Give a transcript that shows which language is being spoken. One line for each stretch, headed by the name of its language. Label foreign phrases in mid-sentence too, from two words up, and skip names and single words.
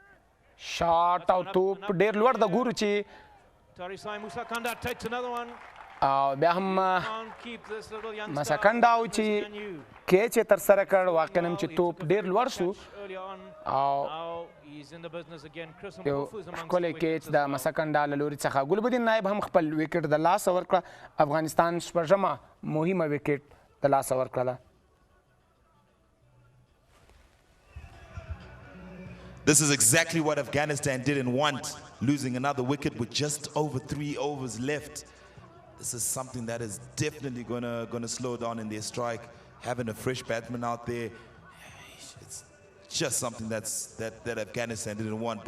Pashto: شاټ او توپ ډېر لوړ د ګورو چې او بیا هم مسکن دا و چې کیچ یې ترسره کړ واقعا هم چې توپ ډېر لوړ شو او یو ښکلی کیچ د مسکن دا له لوري څخه ګلبدین نایب هم خپل وکټ د لاسه ورکړه افغانستان شپږمه مهمه وکټ د لاسه ورکړله.
English: This is exactly what Afghanistan didn't want, losing another wicket with just over 3 overs left. This is something that is definitely gonna slow down in their strike. Having a fresh batsman out there, it's just something that Afghanistan didn't want.